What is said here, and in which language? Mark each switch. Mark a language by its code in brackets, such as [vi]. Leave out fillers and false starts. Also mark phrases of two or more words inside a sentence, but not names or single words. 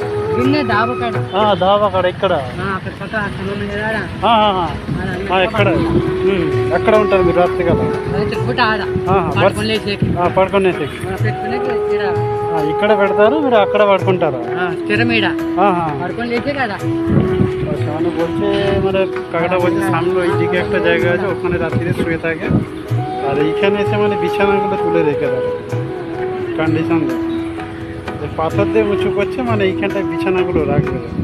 [te] దాబకాడ ఇక్కడ ఎక్కడ ఎక్కడ ఉంటారు మీరు రాత్రి కదా పడుకునేసి ఇక్కడ పెడతారు మీరు అక్కడ పడుకుంటారా [bn] ওখানে বলছে মানে কাকাটা বলছে সামনে ওই দিকে একটা জায়গা আছে ওখানে রাত্রিরে শুয়ে থাকে আর এইখানে এসে মানে বিছানাগুলো তুলে রেখে দেবে কন্ডিশন পাথর দিয়ে উঁচু করছে মানে এইখানটায় বিছানাগুলো রাখবে